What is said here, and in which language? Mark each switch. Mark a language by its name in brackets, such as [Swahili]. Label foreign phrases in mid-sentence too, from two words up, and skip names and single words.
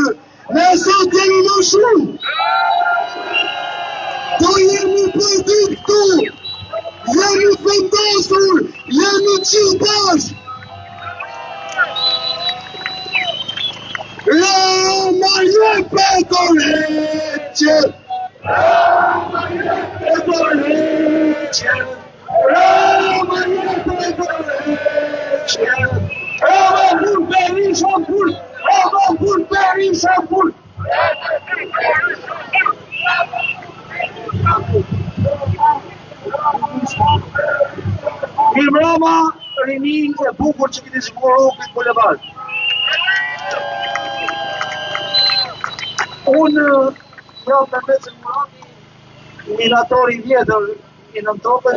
[Albanian] Ne sot jemi më shumë. Do jemi për ditë këtu. Jemi vendosur, jemi gjithë bashkë. Rama jepe dorëheqe! Rama jepe dorëheqe! Rama jepe dorëheqe! Rama kur Berisha kur! Rama kur Berisha kur! Rama rini e bukur që keni zgjuar këtë bulevard. Unë jam me Mecën Murati, minatori vjetër i Nëntokës.